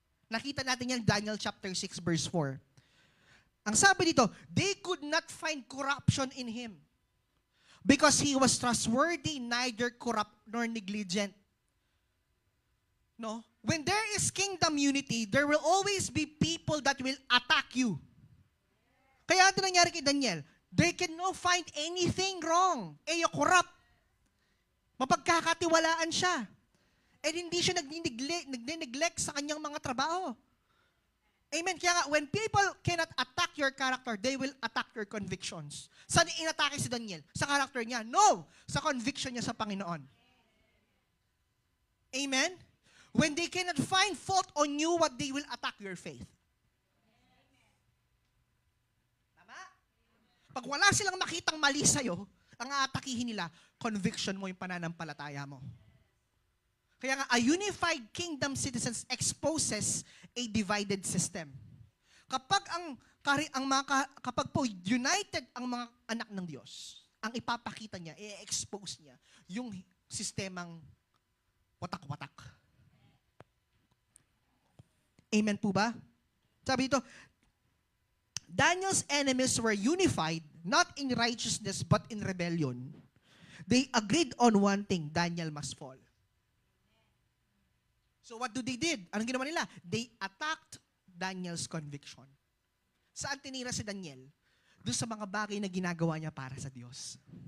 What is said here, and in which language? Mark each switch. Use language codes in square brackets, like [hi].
[tl] Nakita natin yan, [en] Daniel chapter 6, verse 4. [tl] Ang sabi dito, [en] they could not find corruption in him because he was trustworthy, neither corrupt nor negligent. No? When there is kingdom unity, there will always be people that will attack you. [tl] Kaya ito nangyari kay Daniel. [en] They can no find anything wrong. Corrupt. [tl] Mapagkakatiwalaan siya. And hindi siya nag-neglect sa kanyang mga trabaho. Amen. Kaya nga, [en] when people cannot attack your character, they will attack your convictions. [tl] Saan inatake si Daniel? Sa character niya? No! Sa conviction niya sa Panginoon. Amen? [en] When they cannot find fault on you, what they will attack your faith. [tl] Tama? Pag wala silang makitang mali sa'yo, ang aatakihin nila, conviction mo yung pananampalataya mo. Kaya nga, [en] a unified kingdom citizens exposes a divided system. [tl] Kapag po united ang mga anak ng Diyos, ang ipapakita niya, i-expose niya, yung sistemang watak-watak. Amen po ba? Sabi dito, [en] Daniel's enemies were unified, not in righteousness, but in rebellion. They agreed on one thing, Daniel must fall. So what they did? [tl] Anong ginawa nila? [en] They attacked Daniel's conviction. [tl] Saan tinira si Daniel? Doon sa mga bagay na ginagawa niya para sa Diyos.